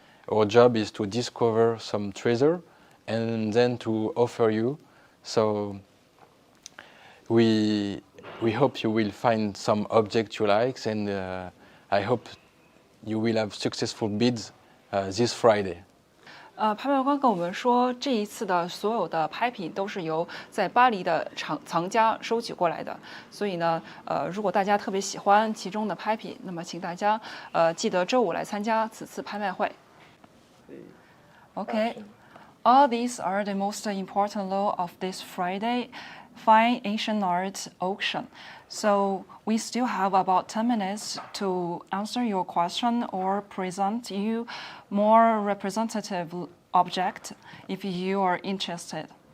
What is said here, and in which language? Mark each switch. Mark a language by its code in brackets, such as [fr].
[en] Our job is to discover some treasure and then to offer you. So we hope you will find some object you like, and I hope you will have successful bids this Friday. [zh] 拍卖官跟我们说，这一次的所有的拍品都是由在巴黎的藏家收取过来的，所以呢，如果大家特别喜欢其中的拍品，那么请大家记得周五来参加此次拍卖会。 [en] Okay, all these are the most important law of this Friday fine ancient art auction. So we still have about 10 minutes to answer your question or present you more representative object if you are interested.